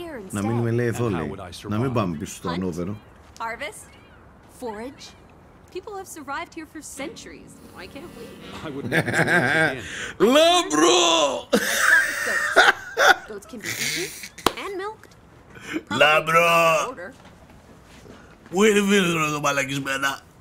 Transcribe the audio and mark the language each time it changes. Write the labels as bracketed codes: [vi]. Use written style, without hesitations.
[el] Να μείνουμε, λέει, εδώ, λέει. Να μην πάμε πίσω στο Ανόβερο. [en] Harvest, forage. People have survived here for centuries. Why can't we? I wouldn't want to again. [el] Λάμπρο! [en] Goats can be eaten and milked. [el] Λάμπρο! Πού είναι φίλος εδώ μαλακισμένα?